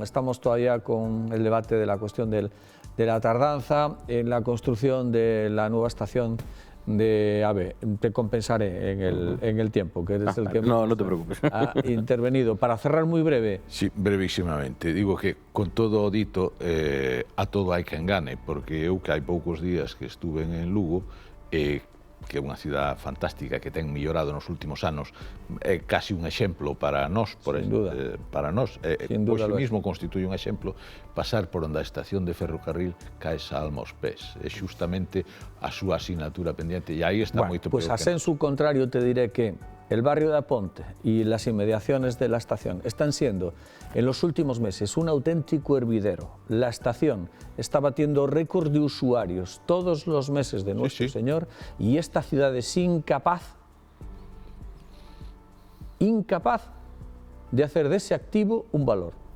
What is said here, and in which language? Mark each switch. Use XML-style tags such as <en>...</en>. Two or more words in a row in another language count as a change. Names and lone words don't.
<es>Estamos todavía con el debate de la cuestión de la tardanza en la construcción de la nueva estación de AVE. Te compensaré en el tiempo, que eres el que no te preocupes. Ha intervenido. Para cerrar muy breve. Sí, brevísimamente.</es> <gl>Digo que con todo o dito, a todo hai quen gane, porque eu que hai poucos días que estuve en Lugo, que é unha cidade fantástica que ten mellorado nos últimos anos, é casi un exemplo para nós, para nós, hoxe mismo constituye un exemplo pasar por onde a estación de ferrocarril cae esa alma aos pés, é xustamente a súa asignatura pendiente e aí está moito peor.</gl> <es>Pues a</es> <la>sensu contrario</la> <es>te diré que el barrio de Aponte y las inmediaciones de la estación están siendo en los últimos meses un auténtico hervidero. La estación está batiendo récord de usuarios todos los meses de Nuestro Señor y esta ciudad es incapaz de hacer de ese activo un valor.</es>